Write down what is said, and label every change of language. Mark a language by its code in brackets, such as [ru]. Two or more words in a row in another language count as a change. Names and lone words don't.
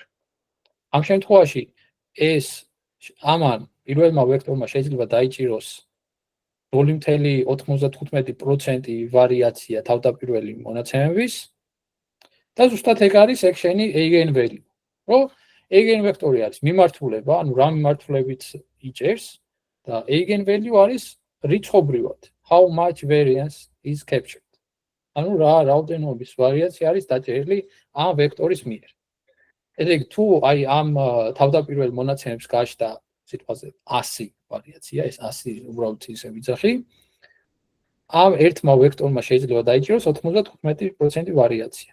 [ka] ამ შემთხვევაში ეს ამან პირველმა ვექტორმა შეიძლება დაიჭიროს როლი მთელი 95% ვარიაცია თავდაპირველი მონაცემების და ზუსტად ეგ არის ეგ შენი [en] eigen value. [ka] რო [en] eigen vektori [ka] არის მიმართულება, ანუ რა მიმართულებით იჭერს და [en] eigen value [ka] არის რიცხობრივად [en] how much variance is captured. [ka] ანუ რა რაოდენობის ვარიაცია არის დაჭერილი ამ ვექტორის მიერ. ესე იგი თუ აი ამ თავდაპირველ მონაცემებს გაჩნდა სიტყვაზე 100 ვარიაცია, ეს 100 უბრალოდ ისე ვიძახი. ამ ერთმა ვექტორმა შეიძლება დაიჭიროს 95% ვარიაცია.